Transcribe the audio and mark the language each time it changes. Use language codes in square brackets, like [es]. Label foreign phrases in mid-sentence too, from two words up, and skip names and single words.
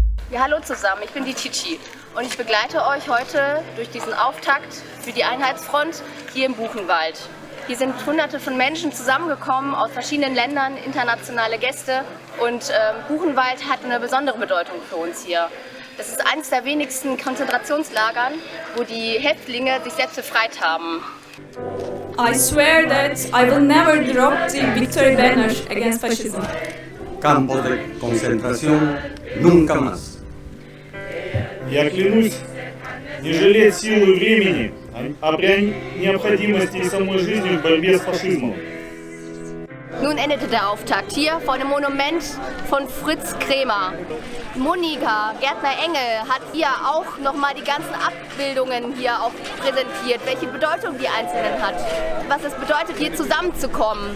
[de] Ja, hallo zusammen, ich bin die Chichi und ich begleite euch heute durch diesen Auftakt für die Einheitsfront hier im Buchenwald. Hier sind Hunderte von Menschen zusammengekommen aus verschiedenen Ländern, internationale Gäste und Buchenwald hat eine besondere Bedeutung für uns hier. Das ist eines der wenigsten Konzentrationslagern, wo die Häftlinge sich selbst befreit haben. [en] I swear that I will never drop the victory banner against fascism. [es] Campo de concentración nunca más. [ru] Я клянусь не жалеть сил и времени, а при необходимости и самой жизни в борьбе с фашизмом. [de] Nun endete der Auftakt hier vor dem Monument von Fritz Kremer. Monika Gärtner-Engel hat hier auch nochmal die ganzen Abbildungen hier auch präsentiert, welche Bedeutung die einzelnen hat, was es bedeutet, hier zusammenzukommen.